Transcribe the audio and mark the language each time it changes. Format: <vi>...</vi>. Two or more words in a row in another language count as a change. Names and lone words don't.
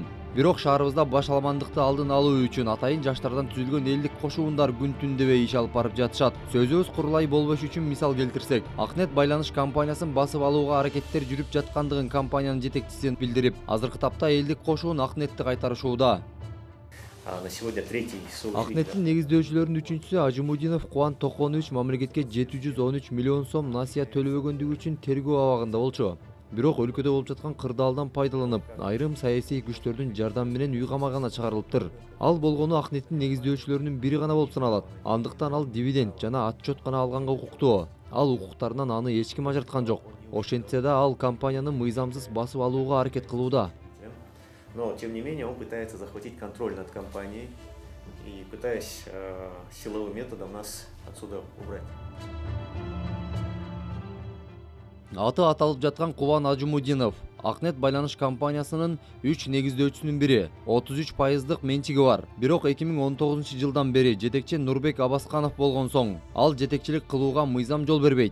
<ky>Бирок шаарыбызда башаламандыкты алдын алуу үчүн атайын жаштардан түзүлгөн элдик кошуундар күн түн дебей иш алып барып жатышат. Сөзүбүз курулай болбош үчүн мисал келтирсек, Акнет байланыш компаниясын басып алууга аракеттер жүрүп жаткандыгын компаниянын жетекчиси билдирип, азыркы тапта элдик кошуун Акнетти кайтарышууда.</ky> <ru>На сегодня третий</ru> <ky>Акнеттин негиздөөчүлөрүнүн үчүнчүсү Ажимудинов Кубан Токонович мамлекетке 713 миллион сом насыя төлөбөгөндүгү үчүн тергөө абагында болчу. Бирок өлкөдө болуп жаткан кырдаалдан пайдаланып, айрым саясий күчтөрдүн жардамы менен үй камагына чыгарылыптыр. Ал болгону Акнеттин негиздөөчүлөрүнүн бири гана болуп саналат. Андыктан ал дивиденд жана отчет гана алганга укуктуу. Ал укуктарынан аны эч ким ажырткан жок. Ошентсе да ал компанияны мыйзамсыз басып алууга аракет кылууда.</ky> <ru>Но, тем не менее, он пытается захватить контроль над компанией и пытаясь силовым методом нас отсюда убрать.</ru> <ky>Аты аталып жаткан Кубан Ажимудинов Акнет байланыш компаниясынын 3 негиздөөчүсүнүн бири, 33% менчиги бар. Бирок 2019-жылдан бери жетекчи Нурбек Абасканов болгон соң, ал жетекчилик кылууга мыйзам жол бербейт.</ky>